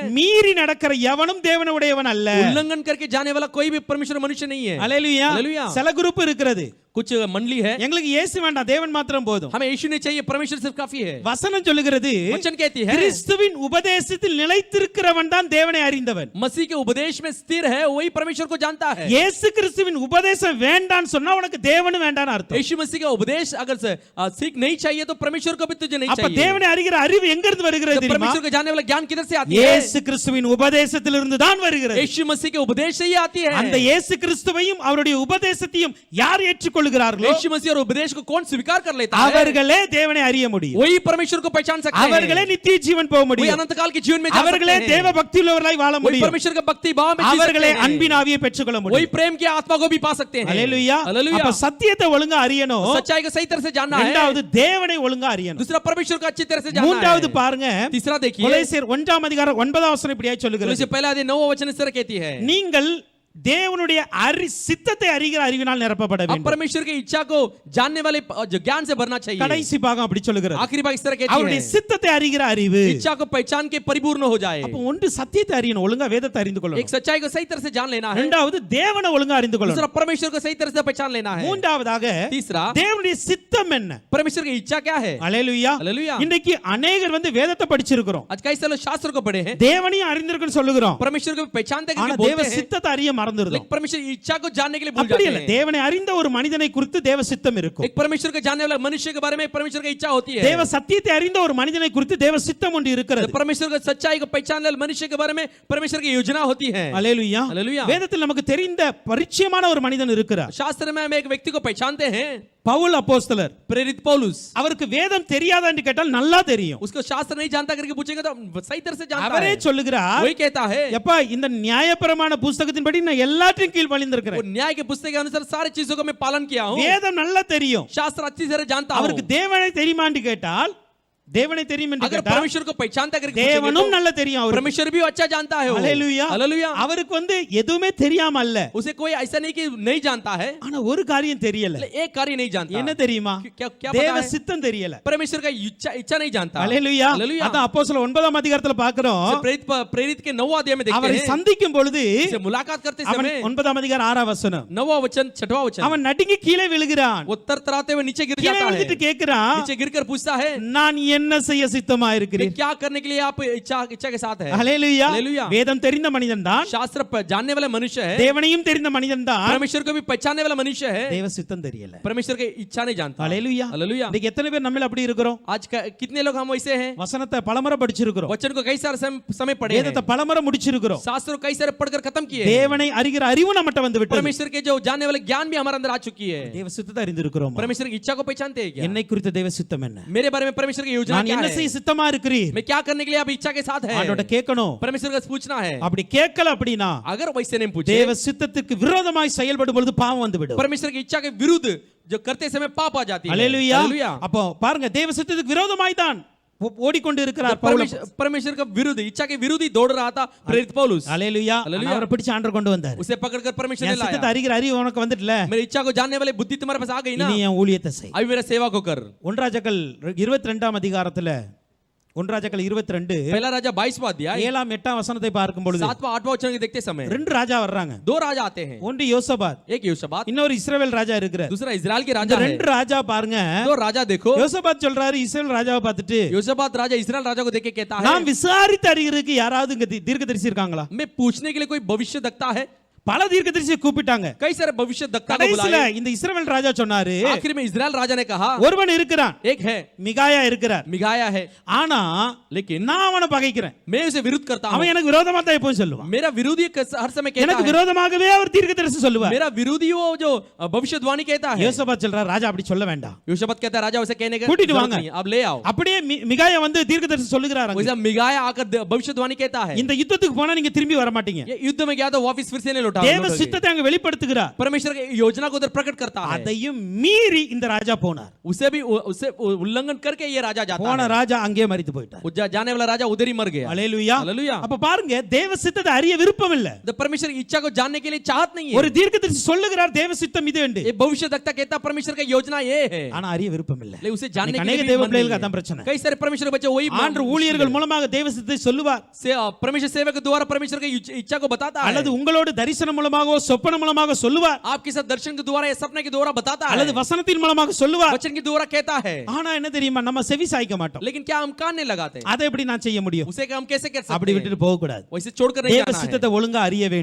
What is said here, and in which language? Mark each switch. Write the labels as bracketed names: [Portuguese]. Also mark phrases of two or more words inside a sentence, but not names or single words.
[Tamil] மீறி நடக்கிற எவனும் தேவனுடையவன் அல்ல. [Hindi] उल्लंघन करके जाने वाला कोई भी परमेश्वर मनुष्य नहीं है। [Tamil] ஹalleluya. [Hindi] हालेलुया। [Tamil] சில குரூப் இருக்கிறது. [Hindi] कुछ मंडली है, [Tamil] எங்களுக்கு இயேசு வேண்டாம், தேவன் மாத்திரம் போதும். [Hindi] हमें यीशु नहीं चाहिए, परमेश्वर सिर्फ काफी है। [Tamil] வசனம் சொல்லுகிறது [Hindi] वचन कहती है, [Tamil] கிறிஸ்துவின் உபதேசத்தில் நிலைத்திருக்கிறவன் தான் தேவனை அறிந்தவன். [Hindi] मसीह के उपदेश में स्थिर है वही परमेश्वर को जानता है। [Tamil] இயேசு கிறிஸ்துவின் உபதேசம் வேண்டான்னு சொன்னா உனக்கு தேவனும் வேண்டான்னு அர்த்தம். [Hindi] यीशु मसीह का उपदेश अगर से सीख नहीं चाहिए तो परमेश्वर को भी तुझे नहीं [Tamil] அப்ப [Hindi] चाहिए। [Tamil] தேவனை அறிகிற அறிவு எங்க இருந்து வருகிறது [Hindi] तो [Tamil] தெரியுமா? [Hindi] परमेश्वर को जानने वाला ज्ञान किधर से आती है? [Tamil] இயேசு கிறிஸ்துவின் உபதேசத்திலிருந்து தான் வருகிறது. [Hindi] यीशु मसीह के उपदेश से ही आती है। [Tamil] அந்த இயேசு கிறிஸ்துவையும் அவருடைய உபதேசத்தையும் யார் ஏற்றுக்கொள்கிறார்களோ [Hindi] यीशु मसीह और उपदेश को कौन स्वीकार कर लेता है, [Tamil] அவர்களே தேவனை அறிய முடியும். [Hindi] वही परमेश्वर को पहचान सकते हैं। [Tamil] அவர்களே நித்திய ஜீவன் போக [Hindi] वही [Tamil] முடியும். [Hindi] अनंत काल के जीवन में जा [Tamil] அவர்களே [Hindi] सकते [Tamil] தேவ [Hindi] हैं। [Tamil] பக்தி உள்ளவர்களாய் வாழ [Hindi] वही [Tamil] முடியும். [Hindi] परमेश्वर का भक्ति भाव में जी [Tamil] அவர்களே [Hindi] सकते हैं। [Tamil] அன்பின் ஆவியை பெற்றுக்கொள்ள [Hindi] वही [Tamil] முடியும். [Hindi] प्रेम की आत्मा को भी पा सकते हैं। [Tamil] ஹalleluya. [Hindi] हालेलुया। [Tamil] அப்ப சத்தியத்தை ஒழுங்கா அறியணும். [Hindi] सच्चाई को सही तरह से जानना है। [Tamil] இரண்டாவது தேவனை ஒழுங்கா அறியணும். [Hindi] दूसरा परमेश्वर को अच्छी तरह से जानना [Tamil] மூன்றாவது [Hindi] है। [Tamil] பாருங்க, [Hindi] तीसरा देखिए, [Tamil] கொலோசியர் 1 அதிகாரம் 9 வசனம் இப்படியே சொல்லுகிறது. [Hindi] तुलसी पहला अध्याय 9 वचन इस तरह कहती है, [Tamil] நீங்கள் தேவனுடைய சித்தத்தை அறிகிற அறிவினால் நிரப்பப்பட [Hindi] अब [Tamil] வேண்டும். [Hindi] परमेश्वर की इच्छा को जानने वाले जो ज्ञान से भरना चाहिए। [Tamil] கடைசி பாகம் அப்படி சொல்லுகிறது. [Hindi] आखिरी भाग इस तरह कहती [Tamil] அவருடைய [Hindi] है, [Tamil] சித்தத்தை அறிகிற அறிவு. [Hindi] इच्छा को पहचान के परिपूर्ण हो जाए। [Tamil] அப்ப ஒன்று சத்தியத்தை அறியணும், ஒழுங்கா வேதத்தை அறிந்து [Hindi] एक [Tamil] கொள்ளணும். [Hindi] सच्चाई को सही तरह से जान लेना है। [Tamil] இரண்டாவது தேவனை ஒழுங்கா அறிந்து [Hindi] दूसरा [Tamil] கொள்ளணும். [Hindi] परमेश्वर को सही तरह से पहचान लेना है। [Tamil] மூன்றாவதாக [Hindi] तीसरा [Tamil] தேவனுடைய சித்தம் என்ன? [Hindi] परमेश्वर की इच्छा क्या है। [Tamil] ஹalleluya. [Hindi] हालेलुया। [Tamil] இன்னைக்கு अनेகர் வேதத்தை படிச்சிருக்கிறோம், [Hindi] आज कई सालों शास्त्र को पढ़े हैं, [Tamil] தேவனையும் அறிந்திருக்குன்னு சொல்லுகிறோம். [Hindi] परमेश्वर को पहचानते [Tamil] ஆனா [Hindi] करके [Tamil] தேவ [Hindi] बोलते हैं, [Tamil] சித்தத்தை அறிய மறந்துடுறோம். [Hindi] लेकिन परमेश्वर की इच्छा को जानने के लिए भूल [Tamil] அப்படி [Hindi] जाते [Tamil] இல்ல, [Hindi] हैं। [Tamil] தேவனை அறிந்த ஒரு மனிதனை குறித்து தேவ சித்தம் இருக்கும். [Hindi] एक परमेश्वर को जानने वाला मनुष्य के बारे में परमेश्वर की इच्छा होती है। [Tamil] தேவ சத்தியத்தை அறிந்த ஒரு மனிதனை குறித்து தேவ சித்தம் ஒன்று இருக்கிறது. [Hindi] परमेश्वर को सच्चाई को पहचानने वाले मनुष्य के बारे में परमेश्वर की योजना होती है। [Tamil] ஹalleluya. [Hindi] हालेलुया। [Tamil] வேதத்தில் நமக்கு தெரிந்த பரிச்சயமான ஒரு மனிதன் இருக்கிறார். [Hindi] शास्त्र में हम एक व्यक्ति को पहचानते हैं, [Tamil] பவுல் அப்போஸ்தலர். [Hindi] प्रेरित पौलुस। [Tamil] அவருக்கு வேதம் தெரியாதா என்று கேட்டால் நல்லா தெரியும். [Hindi] उसको शास्त्र नहीं जानता करके पूछेगा तो सही तरह से जानता [Tamil] அவரே [Hindi] है। [Tamil] சொல்லுகிறார், [Hindi] वही कहता है, [Tamil] எப்பா இந்த நியாயப்பிரமாண புத்தகத்தின்படி நான் எல்லாத்தையும் கீழ் [Hindi] वो [Tamil] பணிந்திருக்கிறேன். [Hindi] न्याय के पुस्तक के अनुसार सारी चीजों को मैं पालन किया हूँ। [Tamil] வேதம் நல்லா தெரியும். [Hindi] शास्त्र अच्छी तरह जानता हूँ। [Tamil] அவருக்கு தேவனை தெரியுமான்னு கேட்டால் தேவனை தெரியும் என்று [Hindi] अगर [Tamil] கேட்டால் [Hindi] परमेश्वर को पहचानता करके [Tamil] தேவனும் [Hindi] पूछेंगे [Tamil] நல்லா தெரியும் [Hindi] तो [Tamil] அவருக்கு. [Hindi] परमेश्वर भी अच्छा जानता है। [Tamil] ஹalleluya. [Hindi] हालेलुया। [Tamil] அவருக்கு எதுவுமே தெரியாம அல்ல, [Hindi] उसे कोई ऐसा नहीं कि नहीं जानता है, [Tamil] ஆனா ஒரு காரியம் தெரியல. [Hindi] एक कार्य नहीं जानता। [Tamil] என்ன தெரியுமா? [Hindi] क्या क्या [Tamil] தேவ [Hindi] पता है? [Tamil] சித்தம் தெரியல. [Hindi] परमेश्वर का इच्छा नहीं जानता। [Tamil] ஹalleluya. [Hindi] हालेलुया। [Tamil] அதான் அப்போஸ்தலர் 9 அதிகாரத்துல பார்க்கிறோம். [Hindi] प्रेरित के 9वां अध्याय में देखते [Tamil] அவரை [Hindi] हैं, [Tamil] சந்திக்கும் பொழுது [Hindi] से मुलाकात करते [Tamil] அவன் [Hindi] समय [Tamil] 9 அதிகாரம் 6 வசனம், [Hindi] 9वां वचन 6वां वचन, [Tamil] அவன் நடுங்கி கீழே விழுகிறான். [Hindi] वो तरतराते हुए नीचे गिर [Tamil] கீழே [Hindi] जाता है, [Tamil] விழுந்துட்டு கேக்குறான், [Hindi] नीचे गिरकर पूछता है, [Tamil] நான் என்ன செய்ய சித்தமா [Hindi] ये [Tamil] இருக்கிறீர்? [Hindi] क्या करने के लिए आप इच्छा इच्छा के साथ है? [Tamil] ஹல்லேலூயா. [Hindi] हालेलुया। [Tamil] வேதம் தெரிந்த மனிதன் தான், [Hindi] शास्त्र जानने वाला मनुष्य है, [Tamil] தேவனையும் தெரிந்த மனிதன் தான், [Hindi] परमेश्वर को भी पहचानने वाला मनुष्य है, [Tamil] தேவ சித்தம் தெரியல. [Hindi] परमेश्वर की इच्छा नहीं जानता। [Tamil] ஹல்லேலூயா. [Hindi] हालेलुया। [Tamil] இன்னைக்கு எத்தனை பேர் நம்மள அப்படி இருக்கிறோம்? [Hindi] आज कितने लोग हम वैसे हैं? [Tamil] வசனத்தை பலமுறை படிச்சிருக்கிறோம், [Hindi] वचन को कई सारे समय पढ़े हैं, [Tamil] வேதத்தை பலமுறை முடிச்சிருக்கிறோம், [Hindi] शास्त्र को कई सारे पढ़कर खत्म किए हैं। [Tamil] தேவனை அறிகிற அறிவு நம்மட்ட வந்து விட்டது. [Hindi] परमेश्वर के जो जानने वाले ज्ञान भी हमारे अंदर आ चुकी है। [Tamil] தேவ சித்தத்தை அறிந்திருக்கிறோம். [Hindi] परमेश्वर की इच्छा को पहचानते हैं क्या? [Tamil] என்னை குறித்த தேவ சித்தம் என்ன? [Hindi] मेरे बारे में परमेश्वर की योजना [Tamil] நான் [Hindi] क्या [Tamil] என்ன [Hindi] है? [Tamil] செய்ய சித்தமா இருக்கிறீர்? [Hindi] मैं क्या करने के लिए आप इच्छा के साथ है? [Tamil] ஆண்டவர்ட்ட கேட்கணும். [Hindi] परमेश्वर का पूछना है। [Tamil] அப்படி கேட்கல அப்படினா [Hindi] अगर वैसे नहीं पूछे, [Tamil] தேவ சித்தத்துக்கு விரோதமாய் செயல்படும் பொழுது பாவம் வந்து விடும். [Hindi] परमेश्वर की इच्छा के विरुद्ध जो करते समय पाप आ जाती है। [Tamil] ஹல்லேலூயா. [Hindi] हालेलुया। [Tamil] அப்போ பாருங்க, தேவ சித்தத்துக்கு விரோதமாய் தான் ஓடிக்கொண்டு இருக்கிறார் பவுல். [Hindi] परमेश्वर का विरुद्ध, इच्छा के विरुद्ध ही दौड़ रहा था प्रेरित पौलुस। [Tamil] ஹல்லேலூயா. [Hindi] हालेलुया। [Tamil] அவரை பிடிச்சு ஆண்டவர் கொண்டு வந்தார். [Hindi] उसे पकड़कर परमेश्वर ने [Tamil] என் சித்தத்தை [Hindi] लाया। [Tamil] அறிகிற அறிவு உனக்கு வந்துட்டல, [Hindi] मेरी इच्छा को जानने वाली बुद्धि तुम्हारे पास आ गई ना, [Tamil] இனி என் ஊழியத்தை செய். [Hindi] अभी मेरा सेवा को कर। [Tamil] 1 ராஜாக்கள் 22ஆம் அதிகாரத்துல 1 ராஜாக்கள் 22 [Hindi] पहला राजा 22वां अध्याय [Tamil] 7ஆம் 8ஆம் வசனத்தை பார்க்கும் பொழுது [Hindi] 7वां 8वां वचन को देखते समय [Tamil] ரெண்டு ராஜா வர்றாங்க. [Hindi] दो राजा आते हैं, [Tamil] ஒன்று யோசபாத், [Hindi] एक யோசபாத், [Tamil] இன்னொரு இஸ்ரவேல் ராஜா இருக்கிறார். [Hindi] दूसरा इजराइल के [Tamil] இந்த [Hindi] राजा है। [Tamil] ரெண்டு ராஜா பாருங்க, [Hindi] दो राजा देखो, [Tamil] யோசபாத் சொல்றாரு இஸ்ரவேல் ராஜாவை பார்த்துட்டு, [Hindi] योसाबात राजा इजराइल राजा को देख के कहता है, [Tamil] நாம் விசாரித்து அறிகிறதுக்கு யாராவது இங்க தீர்க்கதரிசி இருக்காங்களா? [Hindi] मैं पूछने के लिए कोई भविष्य दक्ता है? [Tamil] பல தீர்க்கதரிசியை கூப்பிட்டாங்க. [Hindi] कई सारे भविष्य दक्ता को [Tamil] கடைசில [Hindi] बुलाए। [Tamil] இந்த இஸ்ரவேல் ராஜா சொன்னாரு, [Hindi] आखिर में इजराइल राजा ने कहा, [Tamil] ஒருவன் இருக்கிறான், [Hindi] एक है, [Tamil] மிகாயா இருக்கிறார், [Hindi] मिगाया है, [Tamil] ஆனா [Hindi] लेकिन [Tamil] நான் அவனை பகைக்கிறேன், [Hindi] मैं उसे विरुद्ध करता हूं। [Tamil] அவன் எனக்கு விரோதமா தான் எப்பவும் சொல்லுவான், [Hindi] मेरा विरोधी हर समय कहता [Tamil] எனக்கு [Hindi] है, [Tamil] விரோதமாகவே அவர் தீர்க்கதரிசி சொல்லுவார். [Hindi] मेरा विरोधी वो जो भविष्यवाणी कहता है। [Tamil] யோசபாத் சொல்றார், ராஜா அப்படி சொல்ல வேண்டாம், [Hindi] योसाबात कहता है, राजा उसे कहने का [Tamil] கூட்டிட்டு [Hindi] जरूरत [Tamil] வாங்க. [Hindi] नहीं है, अब ले आओ। [Tamil] அப்படியே மிகாயா வந்து தீர்க்கதரிசி சொல்லுகிறார், [Hindi] वैसे मिगाया आकर भविष्यवाणी कहता है, [Tamil] இந்த யுத்தத்துக்கு போனா நீங்க திரும்பி வர மாட்டீங்க. [Hindi] ये युद्ध में गया तो वापस फिर से नहीं लौटा। [Tamil] தேவ சித்தத்தை அங்க வெளிப்படுத்துகிறார். [Hindi] परमेश्वर की योजना को उधर प्रकट करता है। [Tamil] அதையும் மீறி இந்த ராஜா போனார். [Hindi] उसे उल्लंघन करके ये राजा जाता [Tamil] போன [Hindi] है। [Tamil] ராஜா அங்கே மரித்து போயிட்டார். [Hindi] जाने वाला राजा उधर ही मर गया। [Tamil] ஹல்லேலூயா. [Hindi] हालेलुया। [Tamil] அப்ப பாருங்க, தேவ சித்தத்தை அறிய விருப்பம் இல்ல. [Hindi] तो परमेश्वर की इच्छा को जानने के लिए चाहत नहीं है। [Tamil] ஒரு தீர்க்கதரிசி சொல்லுகிறார் தேவ சித்தம் இது என்று, [Hindi] ये भविष्य दक्ता कहता परमेश्वर का योजना ये है, [Tamil] ஆனா அறிய விருப்பம் இல்ல. [Hindi] लेकिन उसे जानने के [Tamil] அநேக [Hindi] लिए [Tamil] தேவ [Hindi] भी मन [Tamil] பிள்ளைகளுக்கு [Hindi] नहीं [Tamil] அதான் [Hindi] है। [Tamil] பிரச்சனை. [Hindi] कई सारे परमेश्वर के बच्चे वही [Tamil] ஆண்டு ஊழியர்கள் மூலமாக தேவ சித்தத்தை சொல்லுவார், [Hindi] परमेश्वर सेवक के द्वारा परमेश्वर की इच्छा को बताता है, [Tamil] அல்லது உங்களோட தரிசனம் மூலமாகவோ சொப்பன மூலமாக சொல்லுவார், [Hindi] आपके साथ दर्शन के द्वारा या सपने के द्वारा बताता है, [Tamil] அல்லது வசனத்தின் மூலமாக சொல்லுவார். [Hindi] वचन के द्वारा कहता है। [Tamil] ஆனா என்ன தெரியுமா, நம்ம செவி சாய்க்க மாட்டோம். [Hindi] लेकिन क्या हम कान नहीं लगाते? [Tamil] அதை எப்படி நான் செய்ய முடியும்? [Hindi] उसे हम कैसे कर [Tamil] அப்படி [Hindi] सकते हैं? [Tamil] விட்டுட்டு போக கூடாது. [Hindi] वैसे छोड़कर नहीं [Tamil] தேவ [Hindi] जाना है। [Tamil] சித்தத்தை ஒழுங்கா அறிய வேண்டும்.